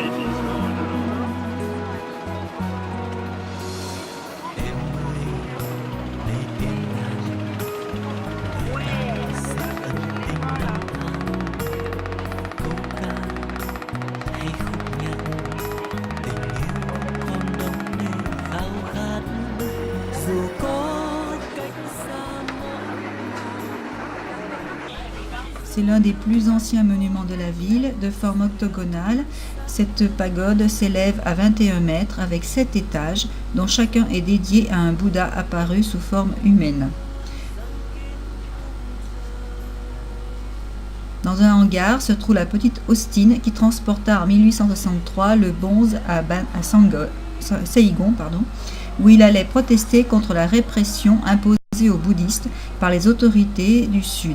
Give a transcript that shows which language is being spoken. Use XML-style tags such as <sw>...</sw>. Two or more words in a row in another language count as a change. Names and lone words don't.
<vi>Em ơi đây tiếng đàn sẽ ân tình năm tháng, câu ca hay khúc nhạc tình yêu con đông đầy khao khát. Dù có cách xa</vi> <fr>C'est l'un des plus anciens monuments de la ville, de forme octogonale. Cette pagode s'élève à 21 mètres avec 7 étages, dont chacun est dédié à un Bouddha apparu sous forme humaine. Dans un hangar se trouve la petite Austin qui transporta en 1863 le bonze à Saigon, où il allait protester contre la répression imposée aux bouddhistes par les autorités du Sud.</fr>